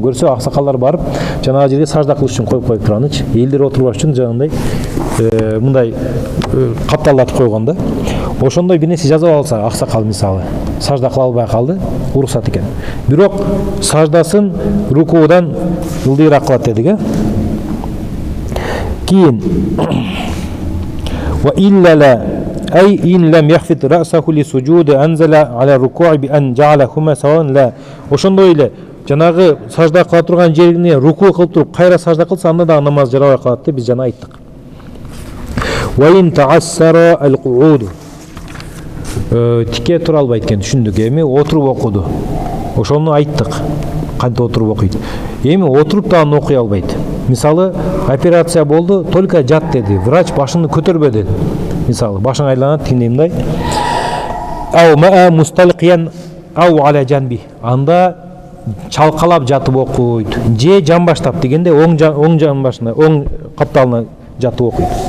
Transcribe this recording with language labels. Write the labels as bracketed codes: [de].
[ky] Көрсө аксакалдар барып, жанагы жерге сажда кылыш үчүн коюп туранычы. Элдер отурбаш үчүн жанагындай мындай капталдатып койгон да. Ошондой бир нерсе жазып алса, аксакал мисалы, сажда кыла албай калды, уруксат экен. Бирок саждасын рукуудан ылдыйраак кылат дедик, Кийин [ar] وإلا لا أي إن لم يخفض رأسه لسجود أنزل على الركوع بأن جعلهما سواء لا. [ky] Ошондой эле жанагы сажда кыла турган жерине рукуу кылып туруп, кайра сажда кылса, анда да намаз жарабай калат деп биз жана айттык. [ar] وإن تعسر القعود. [ky] Тике тура албайт экен, түшүндүк. Эми отуруп окуду. Ошону айттык. Кантип отуруп окуйт. Эми отуруп да аны окуй албайт. Мисалы, операция болду, только жат деди. Врач башыңды көтөрбө деди. Мисалы, башың айланат, тиңдеймдай. [ar] Ау ма мусталқиян ау аля жанби. [ky] Анда чалкалап жатып окуйт. Же жан баштап дегенде оң жан башына, оң капталына жатып окуйт.